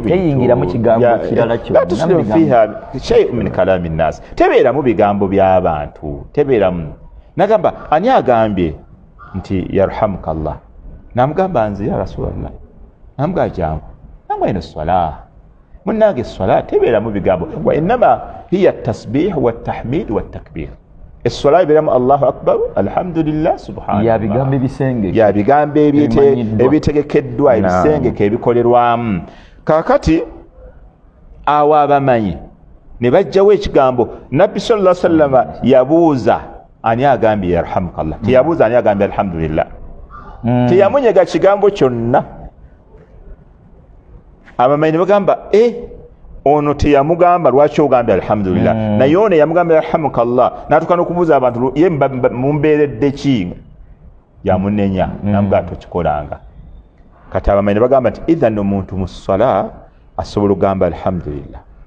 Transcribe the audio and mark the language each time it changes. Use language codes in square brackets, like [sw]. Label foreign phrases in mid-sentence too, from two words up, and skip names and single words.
[lg] teyingiramu kigambo kirala kyo [ar] تصلح فيها شيء من كلام الناس [lg] tebeeramu bigambo by'abantu tebeeramu nagamba ani agambye nti yarhamukallah namugamba nze [ar] يا رسول الله [lg] namugamba jangu namwe eno swala munange swala tebeeramu bigambo [ar] وإنما هي التسبيح والتحميد والتكبير الصلاه بيرم الله اكبر الحمد لله سبحان الله [lg] ya bigambo ebisenge ya bigambo ebitegekeddwa ebisenge ebikolerwamu kakati awo abamanyi ne bajjawo ekigambo nabbi [ar] صلى الله عليه وسلم [lg] yabuuza ani agambye yarhamukallah teyabuuza ani agambye alhamdulillah teyamunyega kigambo kyonna abamanyi ne bagamba ono teyamugamba lwaki ogambye alhamdulillah naye ono yamugamba yarhamukallah natuka n'okubuuza abantu ye mumbeeredde ki yamunenya namugamba tokikolanga kati abamanyi ne bagamba nti idhan omuntu mu ssala asobola okugamba alhamdulillah